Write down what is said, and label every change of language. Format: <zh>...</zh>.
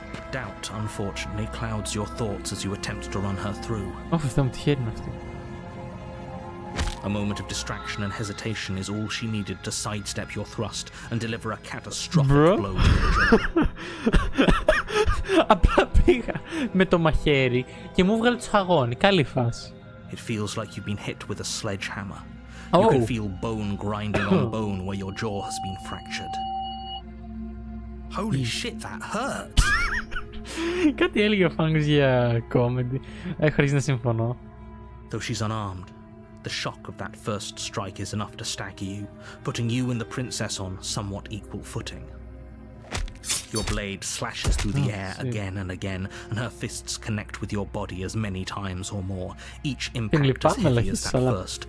<en>Doubt, unfortunately, clouds your thoughts as you attempt to run her through.</en> <el>Αυτό μου τυχαίνει αυτό.</el> <en>A moment of distraction and hesitation is all she needed to sidestep your thrust and deliver a catastrophic blow to the jaw.</en> <el>Απλά πήγα με το μαχαίρι και μου βγάλε το σχαγόνι. Καλή φάση.</el> <en>It feels like you've been hit with a sledgehammer. You can feel bone grinding on bone where your jaw has been fractured. Holy shit, that hurt!</en> <el>Κάτι έλεγε ο Fungus για comedy. Χωρίς να συμφωνώ.</el> <en>Though she's unarmed, the shock of that first strike is enough to stagger you, putting you and the princess on somewhat equal footing. Your blade slashes through the air again and again, and her fists connect with your body as many times or more, each impact as heavy as that first</en>